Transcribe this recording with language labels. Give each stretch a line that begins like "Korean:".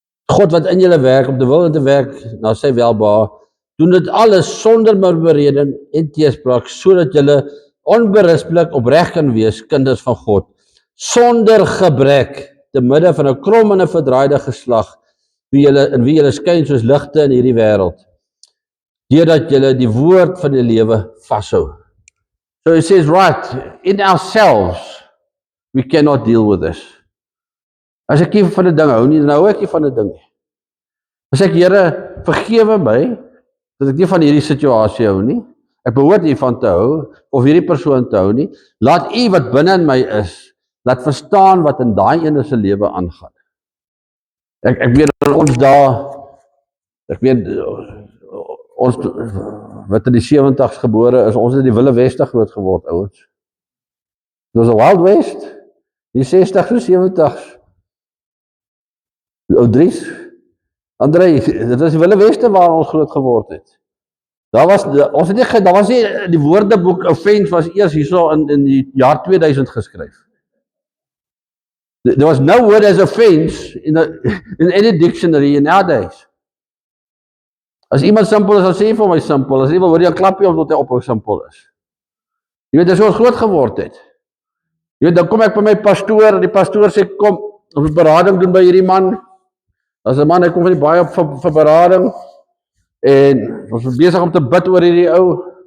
Afrikaans: God wat in julle werk, om te wil en te werk na sy welbehae, doen dit alles sonder murmurering en teespraak, sodat julle onberispelik opreg kan wees, kinders van God, sonder gebrek, te midde van 'n krom en 'n verdraaide geslag, in wie julle skyn soos ligte in hierdie wêreld, deurdat julle die woord van die lewe vashou.
English: So it says, right, in ourselves, we cannot deal with this.
Afrikaans: As ek nie van 'n ding hou nie, dan hou ek nie van 'n ding nie. As ek, Here, vergewe my, dat ek nie van hierdie situasie hou nie, ek behoort hiervan te hou, of hierdie persoon te hou nie, laat U wat binne in my is, laat verstaan wat in daai ene se lewe aangaan. Ek weet ons daar, ek weet ons wat in die 70's gebore is, ons het in die Wilde Weste groot geword, ouens. Dit was 'n Wild West, die 60's en 70's. Ou Dries, André, dit was die Wilde Weste waar ons groot geword het. Daar was nie die woordeboek offense was eers hierso in die jaar 2000 geskryf.
English: There was no word as offense in any dictionary nowadays.
Afrikaans: As iemand simpel is, dan sê jy vir my simpel. As jy wil hoor jy 'n klapjie omdat hy ophou simpel is. Jy weet, dis hoe ons groot geword het. Jy weet, dan kom ek by my pastoor en die pastoor sê kom, ons moet berading doen by hierdie man. As 'n man, hy kom van die baie op vir berading en ons is besig om te bid oor hierdie ou.